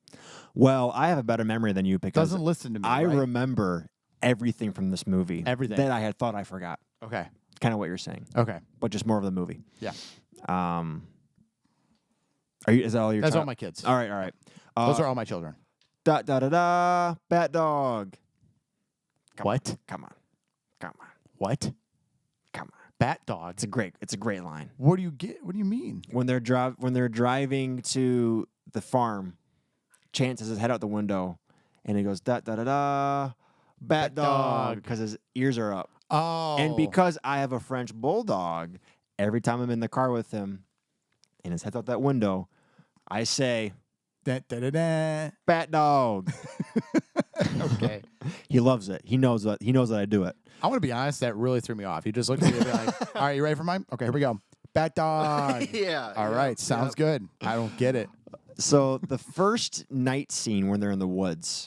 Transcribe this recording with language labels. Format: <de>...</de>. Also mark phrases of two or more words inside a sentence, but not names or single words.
<en>Well, I have a better memory than you because Doesn't listen to me. I right? remember everything from this movie. Everything. That I had thought I forgot. Okay. Kind of what you're saying, Okay. but just more of the movie. Yeah. Is that all your? That's all my kids. All right. Those are all my children. Da da da da. Bat dog. What? Come on. What? Come on. Bat dog. It's a great line. What do you get? What do you mean? When they're driving to the farm, Chance has his head out the window, and he goes da da da da. Bat dog, because his ears are up. Oh. And because I have a French bulldog, every time I'm in the car with him, and his head's out that window, I say, Da, da, da, da. "Bat dog." Okay. He loves it. He knows that I do it. I want to be honest. That really threw me off. You just looked at me and be like, "All right, you ready for mine? Okay, here we go. Bat dog." Yeah. All right, sounds good. I don't get it. So the first night scene when they're in the woods,</en>